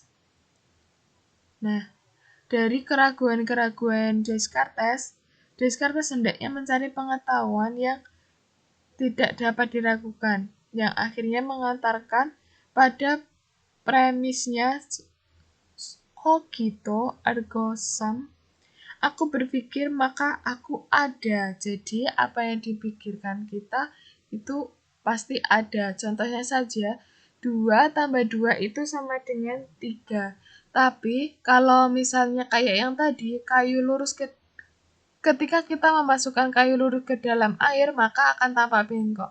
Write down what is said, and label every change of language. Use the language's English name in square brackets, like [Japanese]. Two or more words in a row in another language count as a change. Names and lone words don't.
[Indonesian] Nah, dari keraguan-keraguan Descartes hendaknya mencari pengetahuan yang tidak dapat diragukan, yang akhirnya mengantarkan pada premisnya [Latin] cogito ergo sum. [Indonesian] Aku berpikir maka aku ada. Jadi apa yang dipikirkan kita itu pasti ada. Contohnya saja, 2 tambah 2 itu sama dengan 3. Tapi kalau misalnya kayak yang tadi, kayu lurus ketika kita memasukkan kayu luruh ke dalam air, maka akan tampak bengkok.